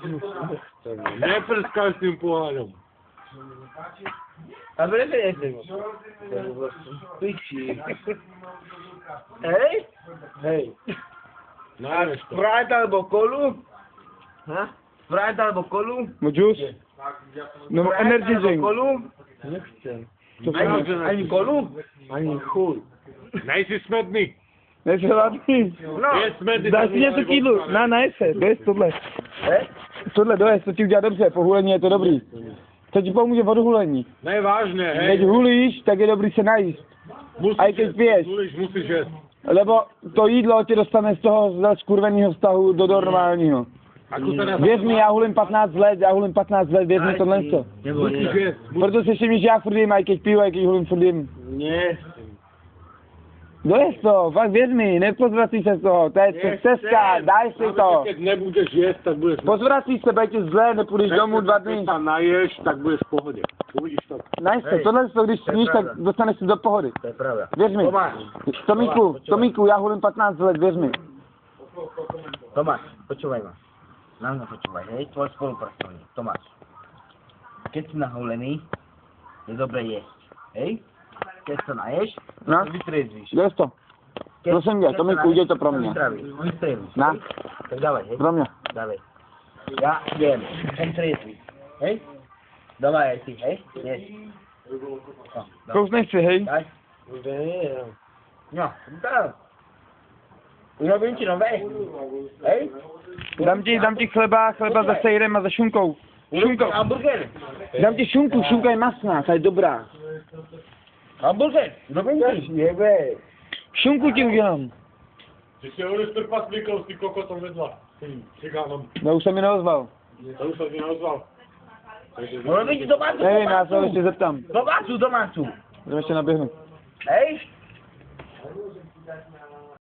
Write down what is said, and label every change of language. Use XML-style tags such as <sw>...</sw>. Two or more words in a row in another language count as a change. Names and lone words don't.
<sk>Neprskaj s tým pohľadom. A prečo nechceš vodku? Piči. Hej? Hej. A Sprite alebo kolu? Sprite alebo kolu?</sk> <en>No juice? No energy drink.</en> <sk>Kolu? Nechcem. Ani kolu? Ani chuj. Nejsi smedný.</sk> <cs>Nejsi hladný? No.</cs> <sk>Je smedný.</sk> <cs>Daj si něco k jídlu. Najez se, dojez tohle. Tohle dojez, to ti udělá dobře, po hulení je to dobrý. To ti pomůže od hulení. Ne,</cs> <sk>vážne, hej. Keď hulíš,</sk> <cs>tak je dobrý se najíst.</cs> <sk>Aj keď piješ. Musíš jesť.</sk> <cs>Lebo to jídlo tě dostane z toho skurveného vztahu do normálního. Věř mi, já hulím 15 let, věř mi tohle.</cs> <sk>Musíš jesť.</sk> <cs>Proto si všimni, že já furt jim,</cs> <sk>aj keď</sk> <cs>piju,</cs> <sk>aj keď</sk> <cs>hulím furt jim.</cs> <sk>Nie.</sk> <cs>Dojez to, fakt věř mi, nepozvrací se z toho, to je cesta, daj si to.</cs> <sk>Keď nebudeš jesť, tak budeš...</sk> <cs>Pozvrací se, bude ti zle, nepůjdeš domů 2 dny.</cs> <sk>Keď sa naješ, tak budeš v pohode. Uvidíš to.</sk> <cs>Najez se, tohle to, když sníš, tak dostaneš se do pohody. To je pravda. Věř mi. Tomíku, já hulím 15 let, věř mi.</cs> <sk>Tomáš, počúvaj ma. Na mňa počúvaj, hej, tvoj spolupracovník, Tomáš. Keď si nahulený, je dobre jesť, hej? Keď sa naješ, No. vytriezvíš.</sk> <cs>Dojez to. Prosím tě, Tomíku, udělej to pro mě.</cs> <sk>Vytriezvíš. Na. Tak dávaj, hej.</sk> <cs>Pro mě.</cs> <sk>Dávaj. Ja jem, som triezvý, hej? Dávaj aj ty, hej? Jes.</sk> <cs>Kousneš si, hej?</cs> <sk>Daj. No, daj. Urobím ti nové, hej?</sk> <cs>Dám ti chleba za sejrem a za šunkou. Šunkou. Hamburger. Dám ti šunku, šunka je masná, ta je dobrá.</cs> <sk>Hamburger, urobím ti. Jebe.</sk> <cs>Šunku ti udělám.</cs> <sk>Ty si budeš trpaslíkov s tým kokotom vedľa. Tým cigánom.</sk> <cs>No už se mi neozval.</cs> <sk>To už sa ti neozval. Mohlo byť domácu,</sk> <cs>Nevím, já se ho ještě zeptám.</cs> <sk>Domácu.</sk> <cs>Můžeme ještě naběhnout.</cs> <sk>Hej?</sk>